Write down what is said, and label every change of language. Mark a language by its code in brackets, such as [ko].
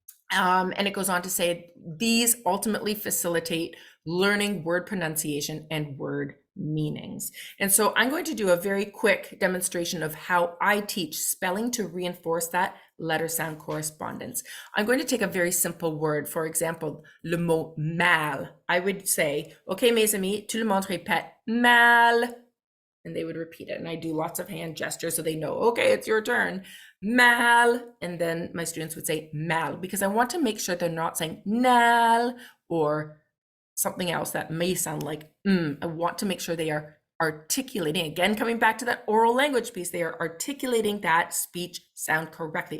[en] And it goes on to say, these ultimately facilitate learning word pronunciation and word meanings. And so I'm going to do a very quick demonstration of how I teach spelling to reinforce that letter sound correspondence. I'm going to take a very simple word. For example, [fr] le mot mal. [en] I would say, okay, [fr] mes amis, tout le monde répète mal. [en] And they would repeat it. And I do lots of hand gestures so they know, okay, it's your turn. Mal. And then my students would say mal, because I want to make sure they're not saying nal or something else that may sound like I want to make sure they are articulating, again, coming back to that oral language piece, they are articulating that speech sound correctly.